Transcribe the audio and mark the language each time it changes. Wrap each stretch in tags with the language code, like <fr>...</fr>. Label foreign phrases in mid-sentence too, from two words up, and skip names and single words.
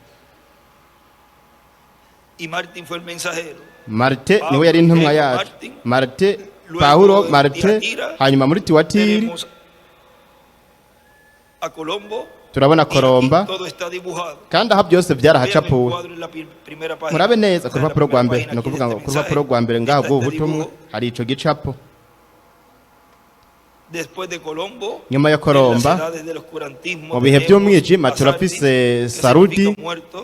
<rn>Marte niwe yari intumwa yacu Marte Pawulo Marte hanyuma muri Tiwatiri turabona Kolomba kandi aha byose byarahacapuwe murabe neza ku rupapuro rwa mbere ni ukuvuga ngo ku rupapuro rwa mbere ngaho bw'ubu butumwa hari ico gicapo</rn> <es>Después de Colombo,</es> <rn>nyuma ya</rn> <es>en las</es> <rn>Koromba</rn> <es>edades del oscurantismo,</es> <rn>mu bihe</rn> <es>tenemos</es> <rn>by'umwijima</rn> <es>a</es> <rn>turafise</rn> <es>Sardis, que</es> <rn>Sarudi</rn> <es>significa muerto.</es>